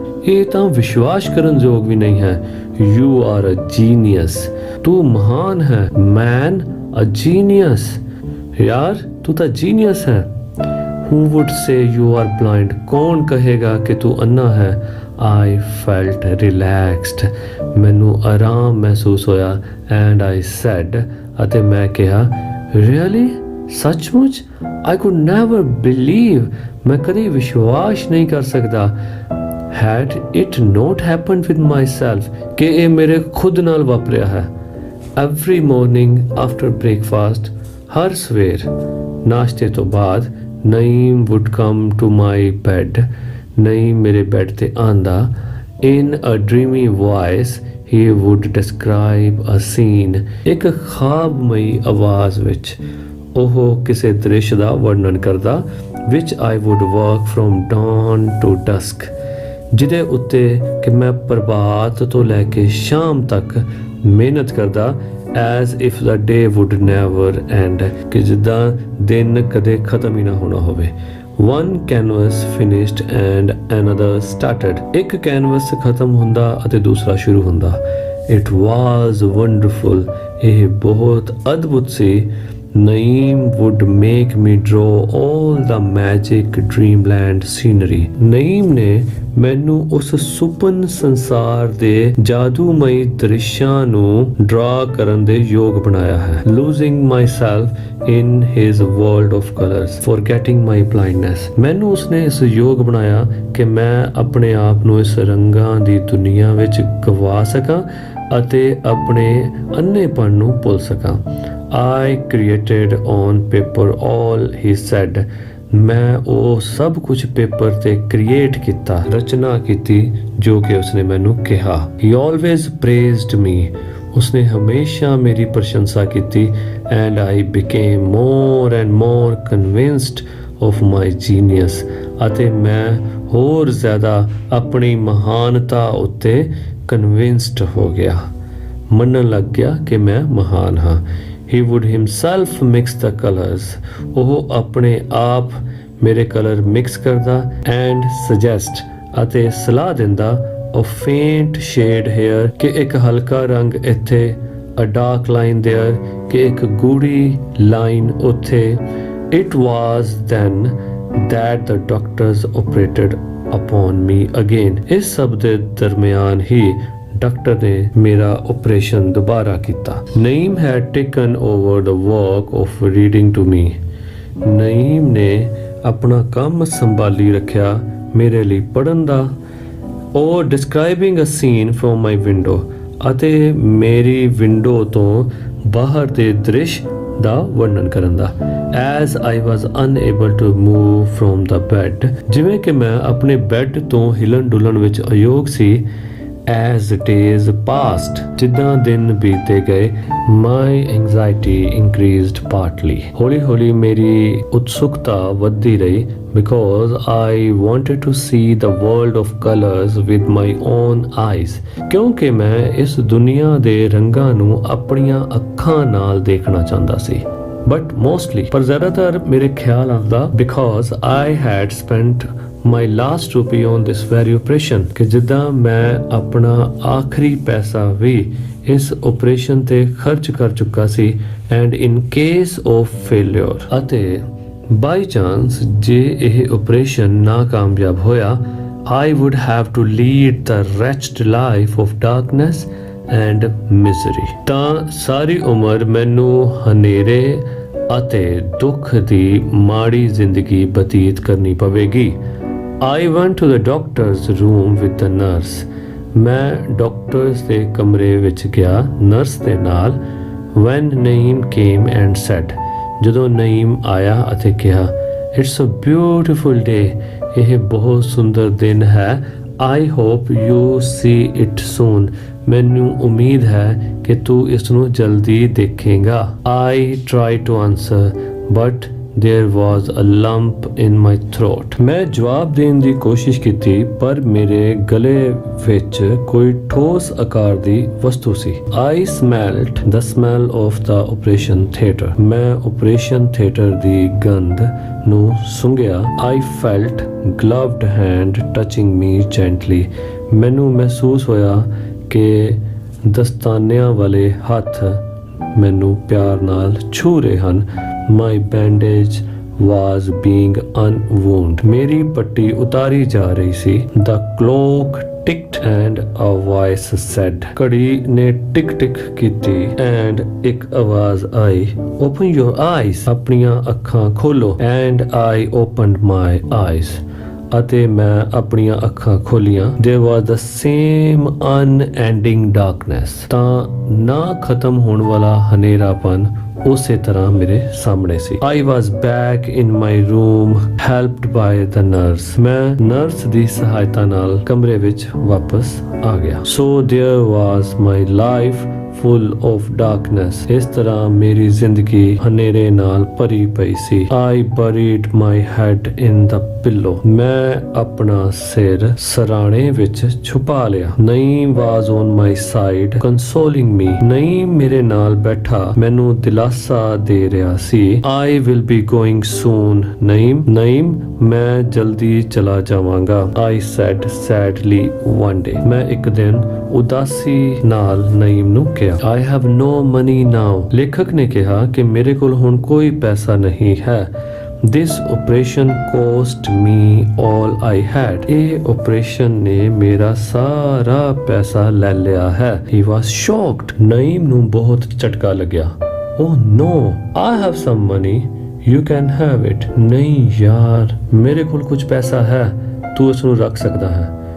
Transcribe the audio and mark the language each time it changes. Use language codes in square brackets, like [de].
[pa] ਇਹ ਤਾਂ ਵਿਸ਼ਵਾਸ ਕਰਨ ਯੋਗ ਵੀ ਨਹੀਂ ਹੈ। [en] You are a genius। ਤੂੰ ਮਹਾਨ ਹੈ। Man a genius. [hi] यार तू तो जीनियस है. [en] Who would say you are blind? [hi] कौन कहेगा कि तू अन्ना है? [en] I felt relaxed. [pa] मैनू आराम महसूस होया [en] and I said [pa] ਅਤੇ ਮੈਂ ਕਿਹਾ [en] really? [hi] सचमुच? [en] I could never believe. [hi] मैं कभी विश्वास नहीं कर सकता. [en] Had it not happened with myself [pa] कि ਇਹ ਮੇਰੇ ਖੁਦ ਨਾਲ ਵਾਪਰਿਆ ਹੈ. [en] Every morning after breakfast, [pa] ਹਰ ਸਵੇਰ ਨਾਸ਼ਤੇ ਤੋਂ ਬਾਅਦ [en] Naeem would come to my bed. [pa] Naeem ਮੇਰੇ ਬੈੱਡ ਤੇ ਆਂਦਾ. [en] In a dreamy voice he would describe a scene. [pa] ਇੱਕ ਖਾਬਮਈ ਆਵਾਜ਼ ਵਿੱਚ ਉਹ ਕਿਸੇ ਦ੍ਰਿਸ਼ ਦਾ ਵਰਣਨ ਕਰਦਾ. [en] Which I would work from dawn to dusk. [pa] ਜਿਹਦੇ ਉੱਤੇ ਕਿ ਮੈਂ ਪ੍ਰਭਾਤ ਤੋਂ ਲੈ ਕੇ ਸ਼ਾਮ ਤੱਕ ਮਿਹਨਤ ਕਰਦਾ. [en] As if the day would never end. [pa] ਕਿ ਜਿੱਦਾਂ ਦਿਨ ਕਦੇ ਖਤਮ ਹੀ ਨਾ ਹੋਣਾ ਹੋਵੇ. [en] One canvas finished and another started. [pa] ਇੱਕ ਕੈਨਵਸ ਖਤਮ ਹੁੰਦਾ ਅਤੇ ਦੂਸਰਾ ਸ਼ੁਰੂ ਹੁੰਦਾ. [en] It was wonderful. [pa] ਇਹ ਬਹੁਤ ਅਦਭੁਤ ਸੀ. [en] Naeem would make me draw all the magic dreamland scenery. [pa] Naeem ਨੇ ਮੈਨੂੰ ਉਸ ਸੁਪਨ ਸੰਸਾਰ ਦੇ ਜਾਦੂਮਈ ਦ੍ਰਿਸ਼ਾਂ ਨੂੰ ਡਰਾ ਕਰਨ ਦੇ ਯੋਗ ਬਣਾਇਆ ਹੈ. [en] Losing myself in his world of colors, forgetting my blindness. [pa] ਮੈਨੂੰ ਉਸਨੇ ਇਸ ਯੋਗ ਬਣਾਇਆ ਕਿ ਮੈਂ ਆਪਣੇ ਆਪ ਨੂੰ ਇਸ ਰੰਗਾਂ ਦੀ ਦੁਨੀਆ ਵਿੱਚ ਗਵਾ ਸਕਾਂ ਅਤੇ ਆਪਣੇ ਅੰਨੇਪਣ ਨੂੰ ਭੁੱਲ ਸਕਾਂ. [en] I created on paper all he said. [pa] ਮੈਂ ਉਹ ਸਭ ਕੁਝ ਪੇਪਰ ਤੇ ਕ੍ਰੀਏਟ ਕੀਤਾ, ਰਚਨਾ ਕੀਤੀ ਜੋ ਕਿ ਉਸਨੇ ਮੈਨੂੰ ਕਿਹਾ. [en] He always praised me. [pa] ਉਸਨੇ ਹਮੇਸ਼ਾ ਮੇਰੀ ਪ੍ਰਸ਼ੰਸਾ ਕੀਤੀ. [en] And I became more and more convinced of my genius. [pa] ਅਤੇ ਮੈਂ ਹੋਰ ਜ਼ਿਆਦਾ ਆਪਣੀ ਮਹਾਨਤਾ ਉੱਤੇ ਕਨਵਿੰਸਡ ਹੋ ਗਿਆ, ਮੰਨਣ ਲੱਗ ਗਿਆ ਕਿ ਮੈਂ ਮਹਾਨ ਹਾਂ. [en] He would himself mix the colors. [pa] ਉਹ ਆਪਣੇ ਆਪ ਮੇਰੇ ਕਲਰ ਮਿਕਸ ਕਰਦਾ [en] and suggest [pa] ਅਤੇ ਸਲਾਹ ਦਿੰਦਾ [en] of faint shade here [pa] ਕਿ ਇੱਕ ਹਲਕਾ ਰੰਗ ਇੱਥੇ, [en] a dark line there [pa] ਕਿ ਇੱਕ ਗੂੜੀ ਲਾਈਨ ਉੱਥੇ. [en] It was then that the doctors operated upon me again. [pa] ਇਸ ਸਭ ਦੇ ਦਰਮਿਆਨ ਹੀ ਡਾਕਟਰ ਨੇ ਮੇਰਾ ਆਪਰੇਸ਼ਨ ਦੁਬਾਰਾ ਕੀਤਾ. [en] Naeem had taken over the work of reading to me. [pa] Naeem ਨੇ ਆਪਣਾ ਕੰਮ ਸੰਭਾਲੀ ਰੱਖਿਆ ਮੇਰੇ ਲਈ ਪੜ੍ਹਨ ਦਾ. ਉਹ [en] describing a scene from my window [pa] ਅਤੇ ਮੇਰੀ ਵਿੰਡੋ ਤੋਂ ਬਾਹਰ ਦੇ ਦ੍ਰਿਸ਼ ਦਾ ਵਰਣਨ ਕਰਨ ਦਾ. [en] As I was unable to move from the bed, [pa] ਜਿਵੇਂ ਕਿ ਮੈਂ ਆਪਣੇ ਬੈੱਡ ਤੋਂ ਹਿਲਣ ਡੁਲਣ ਵਿੱਚ ਅਯੋਗ ਸੀ. [en] As days passed, [pa] ਜਿੱਦਾਂ ਦਿਨ ਬੀਤਦੇ ਗਏ, [en] my anxiety increased partly. [pa] ਹੌਲੀ ਹੌਲੀ ਮੇਰੀ ਉਤਸੁਕਤਾ ਵੱਧਦੀ ਰਹੀ [en] because I wanted to see the world of colors with my own eyes. [pa] ਕਿਉਂਕਿ ਮੈਂ ਇਸ ਦੁਨੀਆ ਦੇ ਰੰਗਾਂ ਨੂੰ ਆਪਣੀਆਂ ਅੱਖਾਂ ਨਾਲ ਦੇਖਣਾ ਚਾਹੁੰਦਾ ਸੀ. [en] But mostly, [pa] ਪਰ ਜ਼ਿਆਦਾਤਰ ਮੇਰੇ ਖਿਆਲ ਆਉਂਦਾ [en] because I had spent my last rupee on this very operation [pa] ਕਿ ਜਿੱਦਾਂ ਮੈਂ ਆਪਣਾ ਆਖਰੀ ਪੈਸਾ ਵੀ ਇਸ ਆਪਰੇਸ਼ਨ ਤੇ ਖਰਚ ਕਰ ਚੁੱਕਾ ਸੀ. [en] and in case of failure [pa] ਅਤੇ ਬਾਈ ਚਾਂਸ ਜੇ ਇਹ ਆਪਰੇਸ਼ਨ ਨਾਕਾਮਯਾਬ ਹੋਇਆ, [en] I would have to lead the wretched life of darkness and misery. [pa] ਤਾਂ ਸਾਰੀ ਉਮਰ ਮੈਨੂੰ ਹਨੇਰੇ ਅਤੇ ਦੁੱਖ ਦੀ ਮਾੜੀ ਜ਼ਿੰਦਗੀ ਬਤੀਤ ਕਰਨੀ ਪਵੇਗੀ. [en] I went to the doctor's room with the nurse. [pa] ਮੈਂ ਡਾਕਟਰਸ ਦੇ ਕਮਰੇ ਵਿੱਚ ਗਿਆ ਨਰਸ ਦੇ ਨਾਲ. [en] When Naeem came and said, [pa] ਜਦੋਂ ਨਈਮ ਆਇਆ ਅਤੇ ਕਿਹਾ, [en] It's a beautiful day. [pa] ਇਹ ਬਹੁਤ ਸੁੰਦਰ ਦਿਨ ਹੈ. [en] I hope you see it soon. [pa] ਮੈਨੂੰ ਉਮੀਦ ਹੈ ਕਿ ਤੂੰ ਇਸ ਨੂੰ ਜਲਦੀ ਦੇਖੇਗਾ. [en] I tried to answer, but there was a lump in my throat. [pa] ਮੈਂ ਜਵਾਬ ਦੇਣ ਦੀ ਕੋਸ਼ਿਸ਼ ਕੀਤੀ ਪਰ ਮੇਰੇ ਗਲੇ ਵਿੱਚ ਕੋਈ ਠੋਸ ਆਕਾਰ ਦੀ ਵਸਤੂ ਸੀ. [en] I smelt the smell of the operation theatre. [pa] ਮੈਂ ਆਪਰੇਸ਼ਨ ਥੀਏਟਰ ਦੀ ਗੰਧ ਨੂੰ ਸੁੰਘਿਆ. [en] I felt gloved hand touching me gently. [pa] ਮੈਨੂੰ ਮਹਿਸੂਸ ਹੋਇਆ ਕਿ ਦਸਤਾਨਿਆਂ ਵਾਲੇ ਹੱਥ ਮੈਨੂੰ ਪਿਆਰ ਨਾਲ ਛੂ ਰਹੇ ਹਨ। [en] My bandage was being unwound. [pa] ਮੇਰੀ ਪੱਟੀ ਉਤਾਰੀ ਜਾ ਰਹੀ ਸੀ। [en] The clock ticked and a voice said. [pa] ਘੜੀ ਨੇ ਟਿਕ ਟਿਕ ਕੀਤੀ and ਇੱਕ ਆਵਾਜ਼ ਆਈ, [en] Open your eyes. [pa] ਆਪਣੀਆਂ ਅੱਖਾਂ ਖੋਲੋ। [en] And I opened my eyes. [pa] ਅਤੇ ਮੈਂ ਆਪਣੀਆਂ ਅੱਖਾਂ ਖੋਲੀਆਂ। [en] There was the same unending darkness. [pa] ਤਾਂ ਨਾ ਖਤਮ ਹੋਣ ਵਾਲਾ ਹਨੇਰਾਪਨ ਉਸੇ ਤਰ੍ਹਾਂ ਮੇਰੇ ਸਾਹਮਣੇ ਸੀ। [en] I was back in my room helped by the nurse. [pa] ਮੈਂ ਨਰਸ ਦੀ ਸਹਾਇਤਾ ਨਾਲ ਕਮਰੇ ਵਿੱਚ ਵਾਪਸ ਆ ਗਿਆ। [en] So there was my life full of darkness. [pa] ਇਸ ਤਰ੍ਹਾਂ ਮੇਰੀ ਜ਼ਿੰਦਗੀ ਹਨੇਰੇ ਨਾਲ ਭਰੀ ਪਈ ਸੀ। [en] I buried my head in the pillow. [pa] ਮੈਂ ਆਪਣਾ ਸਿਰ ਸਰਾਣੇ ਵਿੱਚ ਛੁਪਾ ਲਿਆ। [en] Naeem was on my side consoling me. [pa] Naeem ਮੇਰੇ ਨਾਲ ਬੈਠਾ ਮੈਨੂੰ ਦਿਲਾਸਾ ਦੇ ਰਿਹਾ ਸੀ। [en] I will be going soon. [pa] Naeem ਮੈਂ ਜਲਦੀ ਚਲਾ ਜਾਵਾਂਗਾ। [en] I said sadly one day. [pa] ਮੈਂ ਇੱਕ ਦਿਨ ਉਦਾਸੀ ਨਾਲ ਨਈਮ ਨੂੰ ਕਿਹਾ। [en] I have no money now. [pa] ਲੇਖਕ ਨੇ ਕਿਹਾ ਕਿ ਮੇਰੇ ਕੋਲ ਹੁਣ ਕੋਈ ਪੈਸਾ ਨਹੀਂ ਹੈ। [en] This operation cost me all I had. [pa] ਇਹ operation ਨੇ ਮੇਰਾ ਸਾਰਾ ਪੈਸਾ ਲੈ ਲਿਆ ਹੈ। [en] He was shocked. [pa] ਨਈਮ ਨੂੰ ਬਹੁਤ ਝਟਕਾ ਲੱਗਿਆ। [en] Oh no, I have some money. You can have it. [pa] ਨਹੀਂ ਯਾਰ, ਮੇਰੇ ਕੋਲ ਕੁਝ ਪੈਸਾ ਹੈ, ਤੂੰ ਇਸ ਨੂੰ ਰੱਖ ਸਕਦਾ ਹੈ।